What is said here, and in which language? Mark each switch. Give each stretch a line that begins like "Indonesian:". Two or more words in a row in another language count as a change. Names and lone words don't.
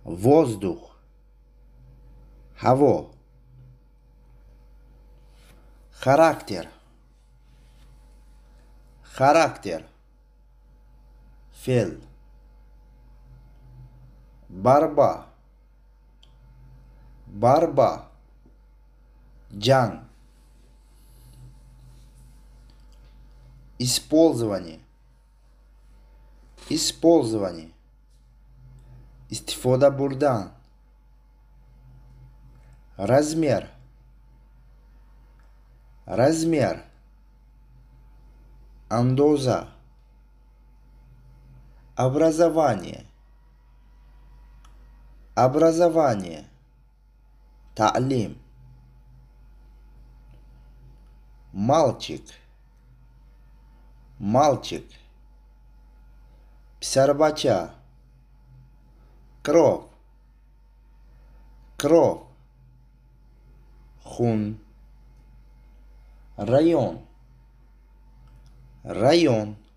Russian: воздух, ҳаво, характер, характер, fe'l, борьба, борьба, jang, использование, использование,
Tajik: истифода бурдан,
Russian: размер, размер, андоза, образование, образование, تعليم, мальчик, мальчик, псарбача, кровь, кровь, хун, район, район,